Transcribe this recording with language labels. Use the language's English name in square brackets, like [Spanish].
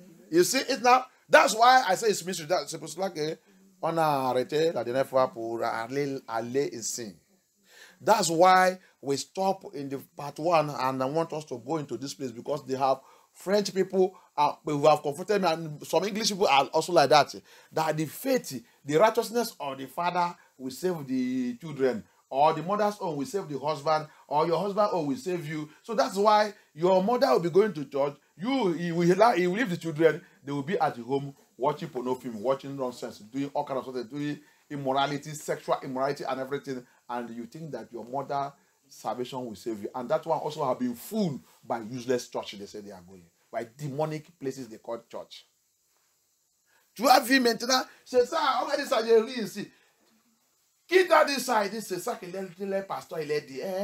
[English] You see, it's now, that's why I say it's mystery. [French] C'est pour cela qu'on a arrêté la dernière fois pour aller ici. [English] That's why we stop in the part 1 and I want us to go into this place because they have French people who have confronted me and some English people are also like that. That the faith, the righteousness of the father will save the children, or the mother's own will save the husband, or your husband own will save you. So that's why your mother will be going to church. He will leave the children. They will be at the home watching pornography, watching nonsense, doing all kinds of stuff, doing immorality, sexual immorality and everything. And you think that your mother's salvation will save you. And that one also have been fooled by useless church they say they are going. By demonic places they call church. [French] Tu as vu maintenant, c'est ça, on va dire ça, j'ai ri ici. Qui t'a dit ça? Il dit, c'est ça que le pasteur, il a dit.